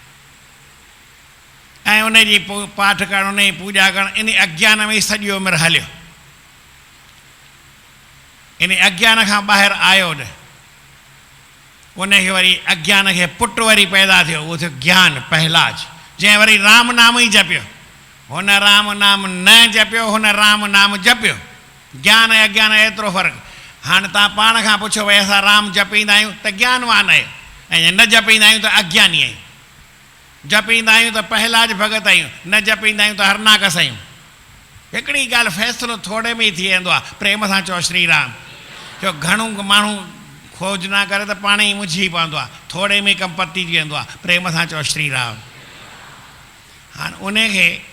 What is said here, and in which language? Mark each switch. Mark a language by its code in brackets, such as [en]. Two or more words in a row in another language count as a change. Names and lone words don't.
[sd] ऐं उनजी पाठ करणु उनजी पूॼा करणु इन अज्ञान में ई सॼी उमिरि हलियो इन अज्ञान खां ॿाहिरि आयो न उनखे वरी अज्ञान खे पुटु वरी पैदा थियो उहो थियो ज्ञान पहलाज जंहिं वरी राम नाम ई जपियो हुन राम नाम न जपियो हुन राम नाम जपियो ज्ञान ऐं अज्ञान एतिरो फ़र्क़ु हाणे तव्हां पाण खां पुछो भई असां राम जपींदा आहियूं त ज्ञानवान आहियूं ऐं न जपींदा आहियूं त अज्ञानी आहियूं जपींदा आहियूं त पहलाज भगत आहियूं न जपींदा आहियूं त हरनाकस आहियूं हिकिड़ी ॻाल्हि फ़ैसिलो थोरे में ई थी वेंदो आहे प्रेम सां चओ श्री राम छो घणो माण्हू खोज न करे त पाण ई मुंझी पवंदो आहे थोरे में कमु पती थी वेंदो आहे प्रेम सां चओ श्री राम हाणे उनखे